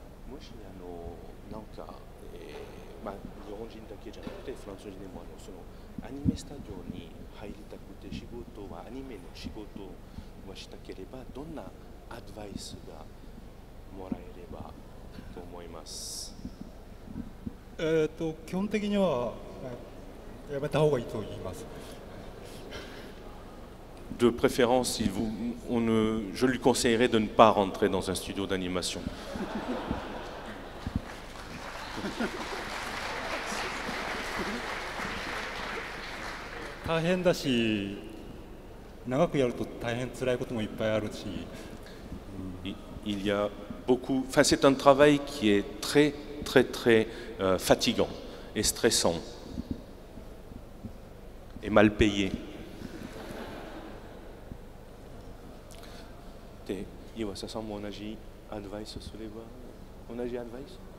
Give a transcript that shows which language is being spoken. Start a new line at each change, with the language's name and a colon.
Japanese: もしなんか、日本人だけじゃなくてフランス人でもアニメスタジオに入りたくて仕事はアニメの仕事をしたければどんなアドバイスがもらえればと思います。基本的にはやめた方がいいと言います。
French: De préférence, je lui conseillerais de ne pas rentrer dans un studio d'animation.
Japanese: 大変だし、長くやると大変辛いこともいっぱいあるし。
French: Il y a beaucoup. Enfin, c'est un travail qui est très, très, très fatigant et stressant et mal payé.
Japanese: で、岩佐さんも同じアドバイスすれば、同じアドバイス？